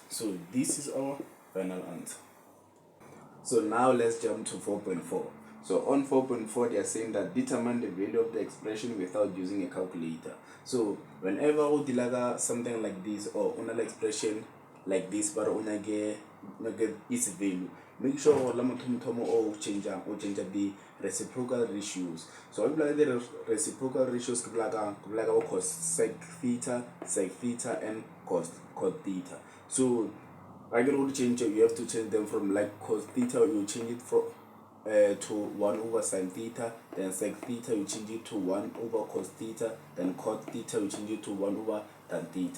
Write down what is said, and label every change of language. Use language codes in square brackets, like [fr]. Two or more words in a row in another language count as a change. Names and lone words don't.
[en] So this is our final answer. So now let's jump to 4.4. So on 4.4, they are saying that determine the value of the expression without using a calculator. So whenever we deliver something like this or another expression like this, but [nso] o nyake [en] its value. Make sure [nso] gore la motho o [en] change the reciprocal ratios. So if like the reciprocal ratios [nso] ke bola [en] cos sec theta, and cos theta. So I get to change it, you have to change them from like cos theta, you change it from to 1 over sin theta, then sec theta you change it to 1 over cos theta, then cot theta you change it to 1 over tan theta.